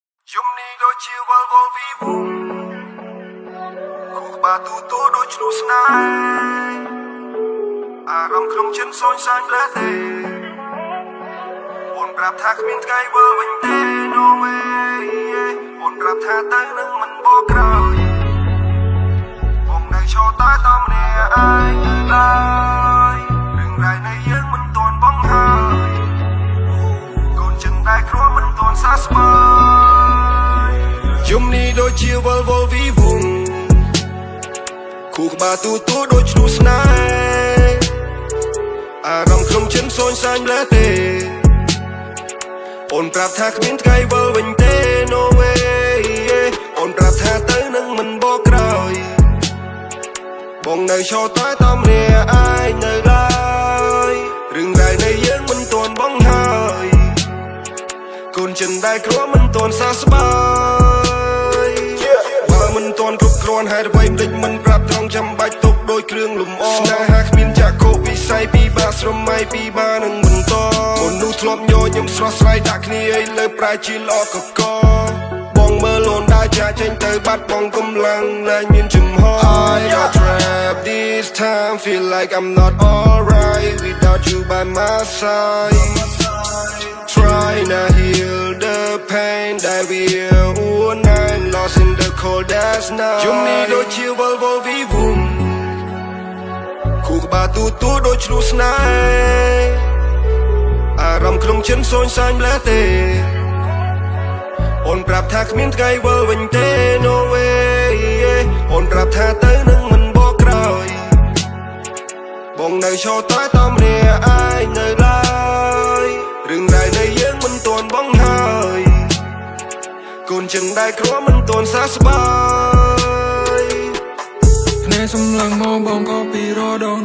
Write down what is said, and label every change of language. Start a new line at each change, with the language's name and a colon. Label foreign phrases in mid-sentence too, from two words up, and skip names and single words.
Khmer: យំនេះដូចជាវល់វល់វីវងគូក្បាលទូទូដូចឆ្លុះស្នេហ៍អារម្មណ៍ក្នុងចិត្តសូនសាញ់លែទេ អូនប្រាប់ថាគ្មានថ្ងៃវិលវិញទេ
English: no way
Khmer: អូនប្រាប់ថាទៅនឹងមិនបកក្រោ យបងនៅឈរតែតាមម្នាក់ឯងនៅឡើយរឿងរ៉ាវនៃយើងមិនទាន់បងហើយកូនចិនតែគ្រាន់មិនទាន់សះស្បើយយំនេះដូចជាវល់វល់វីវងគូក្បាលទូទូដូចឆ្លុះស្នេហ៍អារម្មណ៍ក្នុងចិត្តសូនសាញ់លែទេ អូនប្រាប់ថាគ្មានថ្ងៃវិលវិញទេ
English: no way
Khmer: អូនប្រាប់ថាទៅនឹងមិនបកក្រោយបងនៅឈរតែតាមម្នាក់ឯងនៅឡើយរឿងរ៉ាវនៃយើងមិនទាន់បងហើយកូនចិន ដែលគ្រាន់មិនទាន់សះស្បើយបើមិនទាន់គ្រប់គ្រាន់ហេតុអ្វីភ្លេចមិនប្រាប់ត្រង់ចាំបាច់ទុកដោយគ្រឿងលម្អស្នេហាគ្មានចាក់កោវិស័យ ពីបាស្រមៃពីបានឹងបន្តអូននោះធ្លាប់ញញឹមស្រស់ស្រាយដាក់គ្នាឲ្យលើប្រាជាល្អកក បងមើលអូនដើរចាចេញទៅបាត់បងកម្លាំងលែងមានចំហ
English: I got trapped this time feel like I'm not alright without you by my side trying to heal the pain that we feel all night lost in the cold as night
Khmer: យំនេះដូចជាវល់វល់វីវងគូក្បាលទូទូដូចឆ្លុះស្នេហ៍អារម្មណ៍ក្នុងចិត្តសូនសាញ់លែទេ អូនប្រាប់ថាគ្មានថ្ងៃវិលវិញទេ
English: no way
Khmer: អូនប្រាប់ថាទៅនឹងមិនបកក្រោយបងនៅឈរតែតាមម្នាក់ឯងនៅឡើយរឿងរ៉ាវនៃយើងមិនទាន់បងហើយកូនចិនដែលគ្រាន់មិនទាន់សះស្បើយភ្នែកសម្លឹងមកបងក៏ពីរដង